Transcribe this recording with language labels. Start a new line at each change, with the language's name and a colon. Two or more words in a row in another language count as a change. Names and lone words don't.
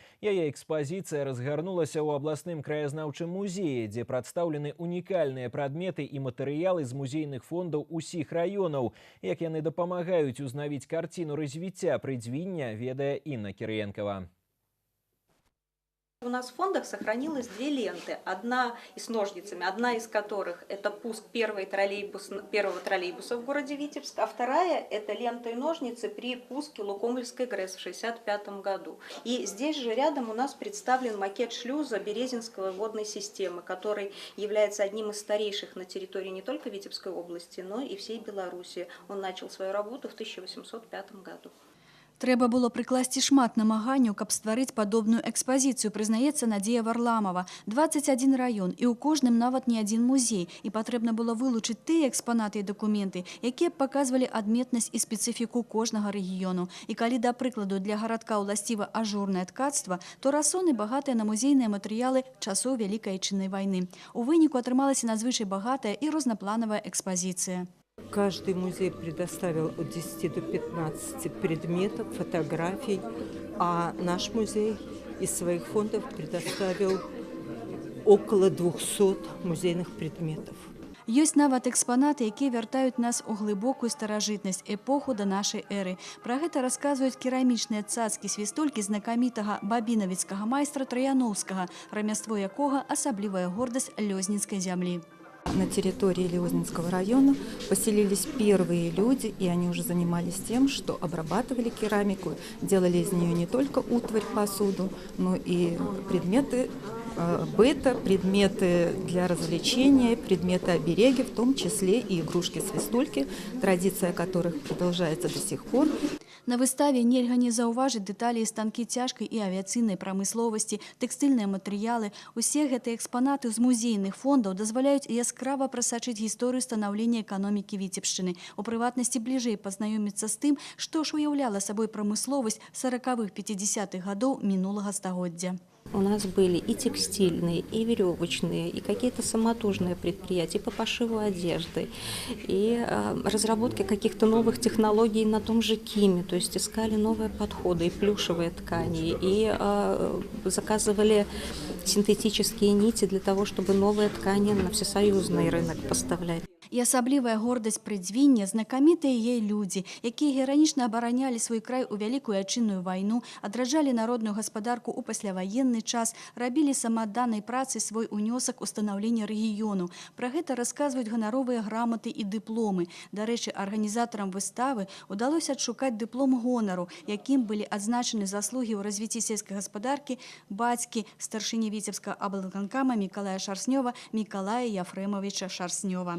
Belarusian: Яе экспазіцыя разгарнулася ў абласным краязнаўчым музеі, дзе прадстаўлены унікальныя прадметы і матэрыялы з музейных фондаў усіх раёнаў. Як яны дапамагаюць узнавіць карціну развіцця прыдзвіння, ведае Інна Кірыенкова.
Russian: У нас в фондах сохранилось две ленты, одна и с ножницами, одна из которых это пуск первого троллейбуса в городе Витебск, а вторая это лента и ножницы при пуске Лукомльской ГРЭС в 1965 году. И здесь же рядом у нас представлен макет шлюза Березинской водной системы, который является одним из старейших на территории не только Витебской области, но и всей Беларуси. Он начал свою работу в 1805 году.
Belarusian: Трэба было прыкласці шмат намаганняў, каб стварыць падобную экспазіцыю, прызнаецца Надзея Варламова. 21 раён, і ў кожным нават не адзін музей. І патрэбна было вылучыць тыя экспанаты і дакументы, якія б паказвалі адметнасць і спецыфіку кожнага рэгіёну. І калі, да прыкладу, для гарадка ўласціва ажурнае ткацтва, то расоны багатыя на музейныя матэрыялы часоў Вялікай Айчыннай вайны. У выніку атрымалася надзвычай багатая і рознапланавая экспазіцыя.
Russian: Каждый музей предоставил от 10 до 15 предметов, фотографий, а наш музей из своих фондов предоставил около 200 музейных предметов.
Belarusian: Ёсць нават экспанаты, якія вяртаюць нас у глыбокую старажытнасць, эпоху да нашай эры. Пра гэта расказваюць керамічныя цацкі, свістолькі знакамітага бабінавіцкага майстра Траяноўскага, рамяство якога асаблівая гордасць лёзнінскай зямлі.
Russian: На территории Леознинского района поселились первые люди, и они уже занимались тем, что обрабатывали керамику, делали из нее не только утварь, посуду, но и предметы быта, предметы для развлечения, предметы обереги, в том числе и игрушки-свистульки, традиция которых продолжается до сих пор.
Belarusian: На выставе нельга не заўважыць дэталі і станкі цяжкай і авіяцыйнай прамысловасці, тэкстыльныя матэрыялы. Усе гэтыя экспанаты з музейных фондаў дазваляюць яскрава прасачыць гісторыю станаўлення эканомікі Віцебшчыны. У прыватнасці бліжэй пазнаёміцца з тым, што ж уяўляла сабой прамысловасць 40-х-50-х гадоў минулага стагоддзя.
Russian: У нас были и текстильные, и веревочные, и какие-то самотужные предприятия по пошиву одежды, и разработке каких-то новых технологий на том же КИМе, то есть искали новые подходы, и плюшевые ткани, и заказывали синтетические нити для того, чтобы новые ткани на всесоюзный рынок поставлять.
Belarusian: І асаблівая гордасць прыдзвіння знакамітыя яе людзі, якія геранічна абаранялі свой край у Вялікую Айчынную вайну, адраджалі народную гаспадарку ў пасляваенны час, рабілі самаадданай працай свой унёсак у станаўленне рэгіёну. Пра гэта расказваюць ганаровыя граматы і дыпломы. Дарэчы, арганізатарам выставы ўдалося адшукаць дыплом гонару, якім былі адзначаны заслугі ў развіцці сельскай гаспадаркі бацькі старшыні Віцебскага аблвыканкама Мікалая Шарснёва Мікалая Яфрэмавіча Шарснёва.